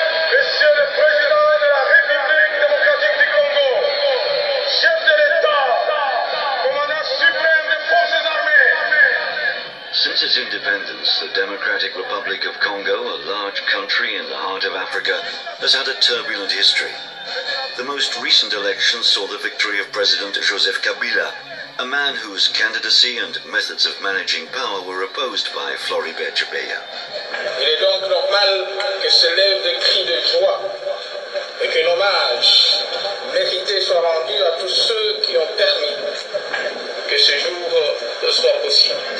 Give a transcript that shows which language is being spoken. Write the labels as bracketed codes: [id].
[fr] Monsieur le Président de la République démocratique du Congo, chef de l'État, commandant suprême des forces armées. [en] Since its independence, the Democratic Republic of Congo, a large country in the heart of Africa, has had a turbulent history. The most recent election saw the victory of President Joseph Kabila, a man whose candidacy and methods of managing power were opposed by Floribert Chebeya. [fr] Il est donc normal que s'élèvent des cris de joie et que l'hommage mérité soit rendu à tous ceux qui ont permis que ce jour soit possible.